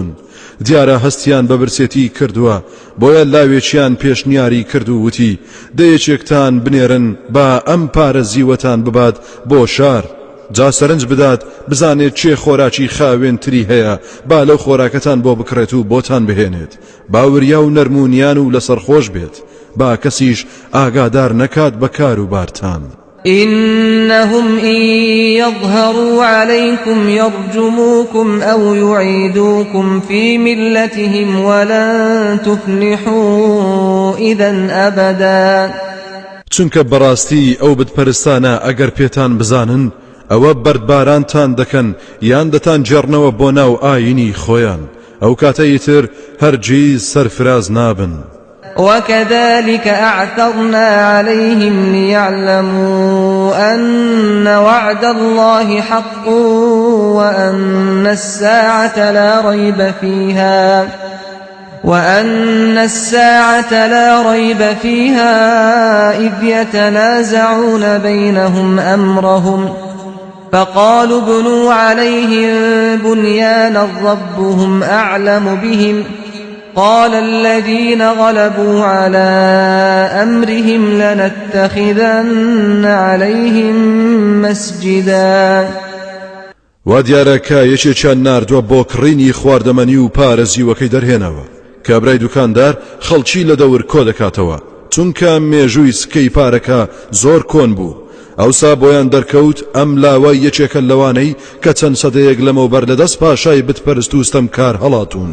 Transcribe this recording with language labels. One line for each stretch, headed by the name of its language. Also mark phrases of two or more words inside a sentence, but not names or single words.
Central Kurdish: دیارە هەستیان بە برسێتی کردووە بۆیە لاوێکیان پێشنیاری کرد و وتی دەیەکێکتان بنێرن با ئەم پارە زیوەتان ببات بۆ شار جا سەرنج بدات بزانێت چێ خۆراکی خاوێنتری هەیە با لەو خۆراکەتان بۆ بکڕێت و بۆتان بهێنێت باوریا و نەرمونیان و لەسەر خۆش بێت با کەسیش ئاگادار نەکات بە کاروبارتان.
Arabic: إنهم إن يظهروا عليكم يرجموكم أو يعيدوكم في ملتهم ولن تفلحوا إذا أبدا.
Central Kurdish: چونکە بەڕاستی ئەو بتپەرستانە ئەگەر پێتان بزانن ئەوە بەردبارانتان دەکەن یان دەتان جێڕنەوە بۆ ناو ئاینی خۆیان ئەو کاتەی تر هەرگیز سەرفراز نابن.
Arabic: وكذلك أعثرنا عليهم ليعلموا أن وعد الله حق وأن الساعة لا ريب فيها إذ يتنازعون بينهم أمرهم فقالوا ابنوا عليهم بنيانا ربهم أعلم بهم قال الذين غلبوا على أمرهم لنتخذن عليهم مسجدا.
Central Kurdish: وادیارەکە یەکێکیان ناردووە بۆ کڕینی خواردەمەنی و پارێزیوەکەی دەرهێنەوە کە برای دوکاندار خەڵکی لە دەور کۆ دەکاتەوە چونکە مێژووی سکەی پارەکە زۆر کۆن بوو. ئەوسا بۆیان دەرکەوت ئەم لاوای یەکێکە لەوانەی کە چەند سەدەیەک لەمەوبەر لەدەست پاشای بتپەرست و ستەمکار هەڵاتون.